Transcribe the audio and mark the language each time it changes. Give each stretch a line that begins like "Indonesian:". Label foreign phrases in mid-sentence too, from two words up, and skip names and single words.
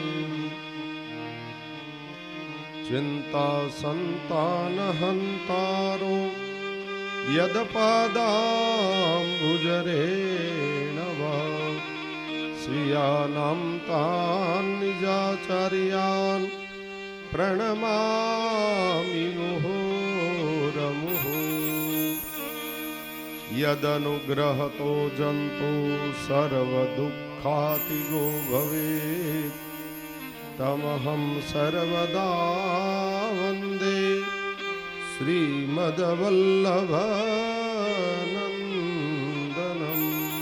Sanskrit: ચિંતા સંતાનહંતારો યદપાદાંબુજરેણ વા સ્વીયાનાં તાન નિજાચાર્યાન પ્रणमामि मुहुर्मुहुः. यदनुग्रहतो जन्तु सर्वदुःखातिगो भवेत् तमहं सर्वदा वन्दे श्रीमद्वल्लभनन्दनम्.